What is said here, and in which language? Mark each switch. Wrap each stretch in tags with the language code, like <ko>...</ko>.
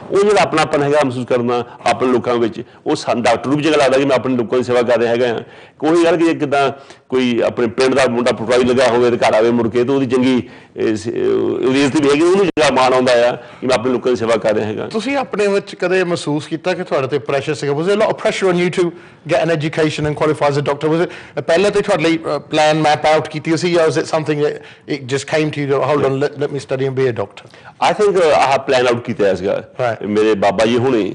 <pa>ਉਹ ਜਿਹੜਾ ਆਪਣਾਪਨ ਹੈਗਾ ਮਹਿਸੂਸ ਕਰਨਾ ਆਪਣੇ ਲੋਕਾਂ ਵਿੱਚ, ਉਹ ਸਾਨੂੰ ਡਾਕਟਰ ਨੂੰ ਵੀ ਚੰਗਾ ਲੱਗਦਾ ਕਿ ਮੈਂ ਆਪਣੇ ਲੋਕਾਂ ਦੀ ਸੇਵਾ ਕਰ ਰਿਹਾ ਹੈਗਾ ਆ। ਕੋਈ ਗੱਲ ਕਿ ਕਿੱਦਾਂ ਕੋਈ ਆਪਣੇ ਪਿੰਡ ਦਾ ਮੁੰਡਾ ਪਟਵਾਰੀ ਲੱਗਾ ਹੋਵੇ ਤੇ ਘਰ ਆਵੇ ਮੁੜ ਕੇ, ਤਾਂ ਉਹਦੀ ਚੰਗੀ ਉਹਦੀ ਇੱਜ਼ਤ ਵੀ ਹੈਗੀ, ਉਹਨੂੰ ਜਿਹੜਾ ਮਾਣ ਆਉਂਦਾ ਆ ਕਿ ਮੈਂ ਆਪਣੇ ਲੋਕਾਂ ਦੀ ਸੇਵਾ ਕਰ ਰਿਹਾ ਹੈਗਾ। ਤੁਸੀਂ ਆਪਣੇ ਵਿੱਚ ਕਦੇ ਮਹਿਸੂਸ ਕੀਤਾ ਕਿ ਤੁਹਾਡੇ ਤੇ ਪ੍ਰੈਸ਼ਰ ਸੀਗਾ?</pa> <en>Was there a lot of pressure on you to get an education and qualify as a doctor? Was it</en> <pa>ਪਹਿਲਾਂ ਤੇ ਤੁਹਾਡੇ ਲਈ</pa> <en>plan map out</en> <pa>ਕੀਤੀ ਸੀ, ਜਾਂ</pa> <en>was it something that it just came to you, hold on, let me study and be a doctor? I think I have plan out</en> <pa>ਕੀਤਾ ਸੀਗਾ ਮੇਰੇ ਬਾਬਾ ਜੀ ਹੁਣੀ।</pa>